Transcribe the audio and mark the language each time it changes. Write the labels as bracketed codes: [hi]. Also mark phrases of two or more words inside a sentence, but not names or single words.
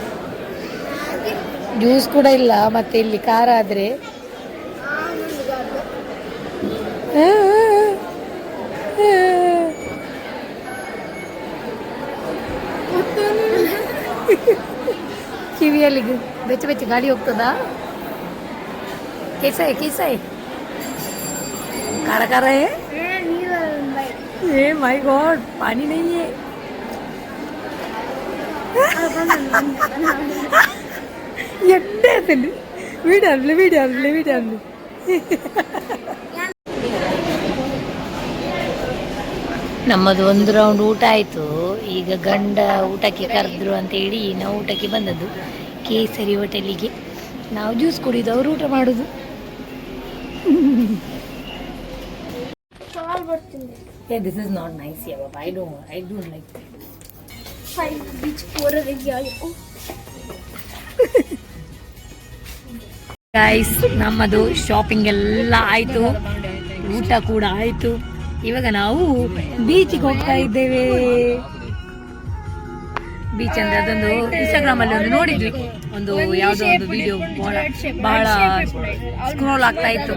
[kn] ಜ್ಯೂಸ್ ಕೂಡ ಇಲ್ಲ. ಮತ್ತೆ ಇಲ್ಲಿ ಖಾರ ಆದ್ರೆ ಕಿವಿಯಲ್ಲಿ ಬೆಚ್ಚ ಬೆಚ್ಚ ಗಾಡಿ ಹೋಗ್ತದಾ? ಕೇಸಾಯ್ ಖಾರ ಖಾರ [en] oh my god, [hi] पानी नहीं है. [kn] ಎಡ್ಡೆ ವಿಡಿಯೋ ನಮ್ಮದು ಒಂದು ರೌಂಡ್ ಊಟ ಆಯಿತು. ಈಗ ಗಂಡ ಊಟಕ್ಕೆ ಕರೆದ್ರು ಅಂತ ಹೇಳಿ ನಾವು ಊಟಕ್ಕೆ ಬಂದದ್ದು ಕೇಸರಿ ಹೋಟೆಲಿಗೆ. ನಾವು ಜ್ಯೂಸ್ ಕುಡಿದು, ಅವರು ಊಟ ಮಾಡೋದು. [en] this is not nice. I don't like guys. [kn] ನಮ್ಮದು ಶಾಪಿಂಗ್ ಎಲ್ಲ ಆಯಿತು, ಊಟ ಕೂಡ ಆಯಿತು. ಇವಾಗ ನಾವು ಬೀಚಿಗೆ ಹೋಗ್ತಾ ಇದ್ದೇವೆ. ಬೀಚ್ ಅಂದ್ರೆ ಅದೊಂದು ಇನ್ಸ್ಟಾಗ್ರಾಮ್ ಅಲ್ಲಿ ಒಂದು ನೋಡಿದ್ವಿ, ಒಂದು ಯಾವುದೋ ಒಂದು ವಿಡಿಯೋ ಬಹಳ ಸ್ಕ್ರೋಲ್ ಆಗ್ತಾ ಇತ್ತು.